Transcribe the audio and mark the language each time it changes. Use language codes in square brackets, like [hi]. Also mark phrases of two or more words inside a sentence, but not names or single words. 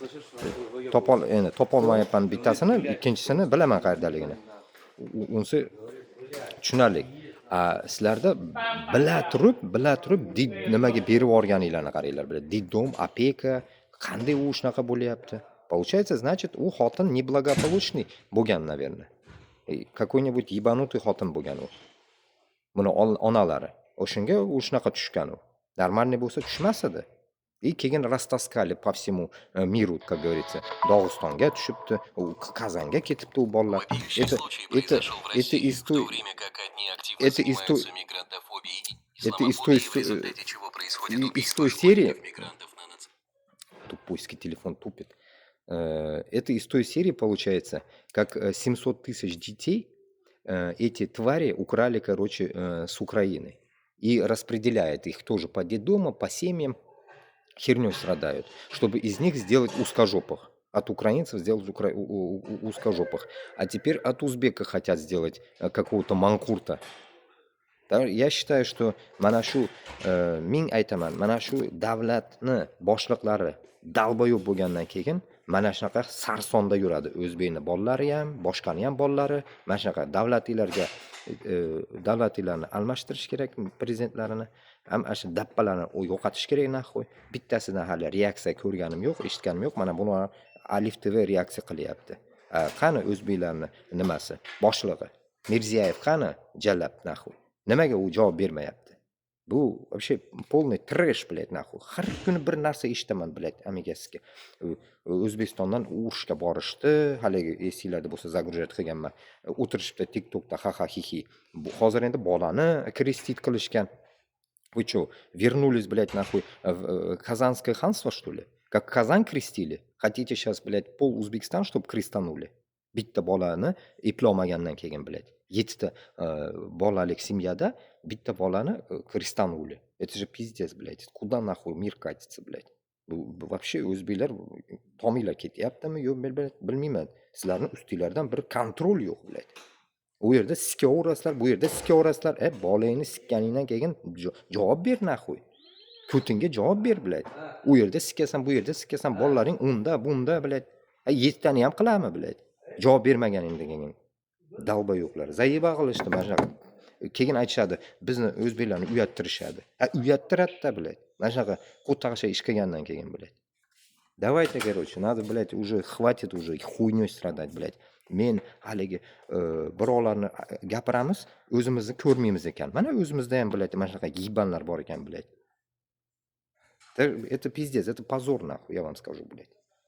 [uz] Topolmayapman bittasini, ikkinchisini bilaman qayerdaligini. Unisi tushunarli. Sizlarda bila turib nimaga berib yuborganinglarni qaranglar, biladi. Diddom, opeka, qanday u shunaqa bo'lyapti? [ru] Получается, значит, [uz] u xotin неблагополучный bo'lgan, наверное. [ru] Какой-нибудь ебанутый [uz] xotin bo'lgan u. Buni onalari. O'shunga u shunaqa tushgan u. [ru] Нормальный [uz] bo'lsa tushmas edi. [ru] И keyin rastaskali по всему миру, как говорится. [uz] Dog'istonga tushibdi, u Kazanga ketibdi u bolalar. [ru] Вопиющий случай произошел в России, в то время как одни активно занимаются мигрантофобией и исламофобией, в результате чего происходит убийство школьников мигрантов на Тупойский телефон тупит. Это из той серии получается, как 700 тысяч детей эти твари украли, короче, с Украины. И распределяет их тоже по детдомам, по семьям, херней страдают, чтобы из них сделать узкожопых. От украинцев сделать узкожопых. А теперь от узбека хотят сделать какого-то манкурта. Я считаю, что [uz] mana shu ming aytaman, mana shu davlatni boshliqlari dalboyo'q bo'lgandan keyin mana shunaqa sarsonda yuradi. O'zbekni bolalari ham, boshqani ham bolalari mana shunaqa davlatlarni almashtirish kerak, prezidentlarini ham shu dappalarni yo'qotish kerak naxoy. Bittasidan hali reaksiya ko'rganim yo'q, eshitganim yo'q. Mana buni Alif TV reaksiya qilyapti. Qani o'zbeklarni nimasi? Boshlig'i Mirziyoyev qani? Jallab naxoy. Nimaga u javob bermayapti? [ru] Bu вообще полный трэш, блядь, [uz] naxoy. Har kuni bir narsa eshitaman, блядь, amigasizga. O'zbekistondan urushga borishdi, haligi esinglarda bo'lsa загружать qilganman. O'tirishibdi TikTokda ha hi. Bu hozir endi bolani крестить qilishgan. [ru] Вы что, вернулись, блядь, нахуй в Казанское ханство, что ли? Как Казань крестили? Хотите сейчас, блядь, пол Узбекистан, чтобы крестанули? [uz] Bitta bolani eplolmagandan keyin, блядь. 7 ta bolalik семьяда bitta bolani крестанули. [ru] Это же пиздец, блядь. Куда нахуй мир катится, блядь? [uz] Вообще o'zbeklar tominglar ketyaptimi? Yo'q, bilmayman. Sizlarning ustinglardan bir kontrol yo'q, блядь. U yerda sikaverasizlar, bu yerda sikaverasizlar. Bolangni sikkaningdan keyin javob ber naxoy. Putinga javob ber, блядь. U yerda sikasan, bu yerda sikasan, bolalaring unda, bunda, блядь. 7 tani ham qilami, блядь. Javob bermaganingdan keyin. Dalba yo'qlar. Zayiba qilishdi mana shunaqa. Keyin aytishadi, bizni o'zbeklarni uyattirishadi. Uyattiradi-da, блядь. Mana shunaqa qo'taqasha ish qilgandan keyin, блядь. [ru] Давайте, короче, надо, блядь, уже хватит уже хуйнёй страдать, блядь. [uz] Men haligi birovlarni gapiramiz, o'zimizni ko'rmaymiz ekan. Mana o'zimizda ham, блядь, mana shunaqa gibanlar bor ekan, блядь. [ru] Это пиздец, это позор, нахуй, я вам скажу, блядь.